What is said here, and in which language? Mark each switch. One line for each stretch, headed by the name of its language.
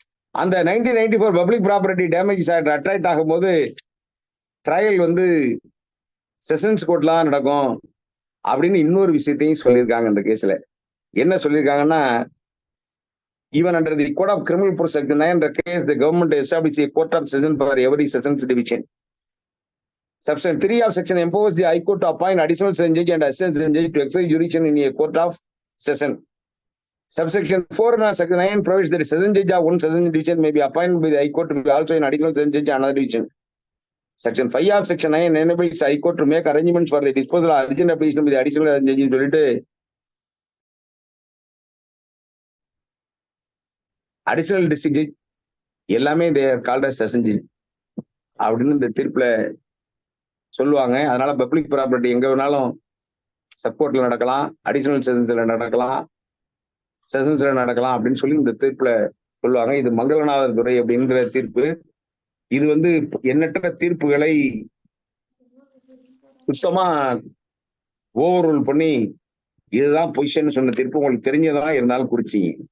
Tamil: அந்த 1994 public property damages act attract ஆகும்போது trial வந்து செஷன்ஸ் கோர்ட்ல தான் நடக்கும் அப்படின்னு இன்னொரு விஷயத்தையும் சொல்லியிருக்காங்க. இந்த கேஸ்ல என்ன சொல்லியிருக்காங்கன்னா,
English: Even under the code of criminal procedure section 9 case the government establish a court of session for every sessions division. Section 3 of section empowers the High Court to appoint additional session judge and assistant session judge to exercise jurisdiction in a court of session. Subsection 4 and section 9 provides that a session judge of one session division may be appointed by the High Court to be also an additional session judge in another division. Section 5 of section 9 enables High Court to make arrangements for the disposal of urgent application with the additional judge சொல்லிட்டு additional district judge எல்லாமே called as session judge
Tamil: அப்படின்னு இந்த தீர்ப்புல சொல்லுவாங்க. அதனால public property எங்க வேணாலும் சப்கோர்ட்ல நடக்கலாம், additional செஷன்ஸ்ல நடக்கலாம், செஷன்ஸ்ல நடக்கலாம் அப்படின்னு சொல்லி இந்த தீர்ப்புல சொல்லுவாங்க. இது மங்களநாதர் துறை அப்படின்ற தீர்ப்பு. இது வந்து எண்ணற்ற தீர்ப்புகளை சுத்தமா ஓவர் ரூல் பண்ணி இதுதான் பொசிஷன் சொன்ன தீர்ப்பு உங்களுக்கு தெரிஞ்சதா இருந்தாலும் குறிச்சிங்க.